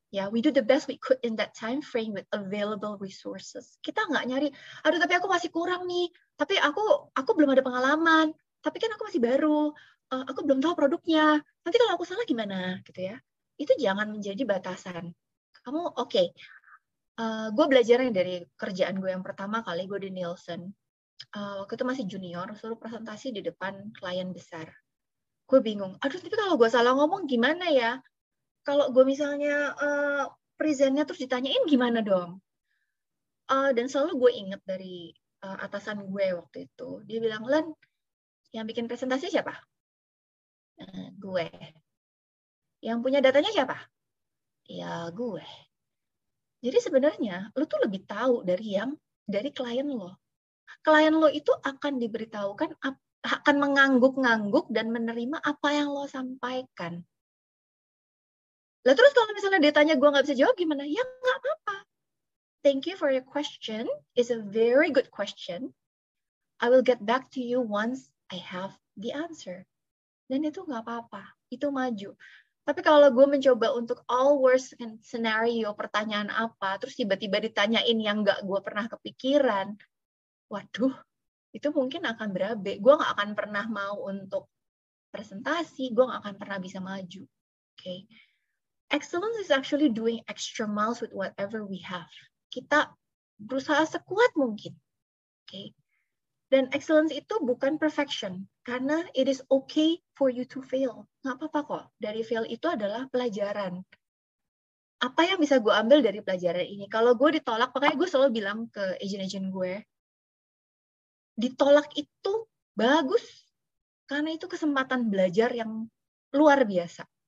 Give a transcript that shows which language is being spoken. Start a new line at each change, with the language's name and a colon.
English: Ya, we do the best we could in that time frame with available resources.
Indonesian: Kita nggak nyari, aduh tapi aku masih kurang nih, tapi aku belum ada pengalaman, tapi kan aku masih baru, aku belum tahu produknya, nanti kalau aku salah gimana, gitu ya. Itu jangan menjadi batasan. Kamu, oke, gue belajarnya dari kerjaan gue yang pertama kali, gue di Nielsen. Waktu itu masih junior, suruh presentasi di depan klien besar. Gue bingung, aduh tapi kalau gue salah ngomong gimana ya? Kalau gue misalnya presentnya terus ditanyain gimana dong? Dan selalu gue inget dari atasan gue waktu itu. Dia bilang, Len, yang bikin presentasi siapa? Gue. Yang punya datanya siapa? Ya gue. Jadi sebenarnya lo tuh lebih tahu dari klien lo. Klien lo itu akan diberitahukan, akan mengangguk-ngangguk dan menerima apa yang lo sampaikan. Lah terus kalau misalnya dia tanya gue nggak bisa jawab gimana? Ya nggak apa-apa.
English: Thank you for your question. It's a very good question. I will get back to you once I have the answer.
Indonesian: Dan itu nggak apa-apa. Itu maju. Tapi kalau gue mencoba untuk
English: all worst scenario,
Indonesian: pertanyaan apa, terus tiba-tiba ditanyain yang nggak gue pernah kepikiran, waduh, itu mungkin akan berabe. Gue nggak akan pernah mau untuk presentasi, gue nggak akan pernah bisa maju.
English: Okay. Excellence is actually doing extra miles with whatever we have.
Indonesian: Kita berusaha sekuat mungkin. Okay. Dan excellence itu bukan perfection, karena
English: it is okay for you to fail.
Indonesian: Nggak apa-apa kok. Dari fail itu adalah pelajaran. Apa yang bisa gue ambil dari pelajaran ini? Kalau gue ditolak, makanya gue selalu bilang ke agent-agent gue, ditolak itu bagus, karena itu kesempatan belajar yang luar biasa.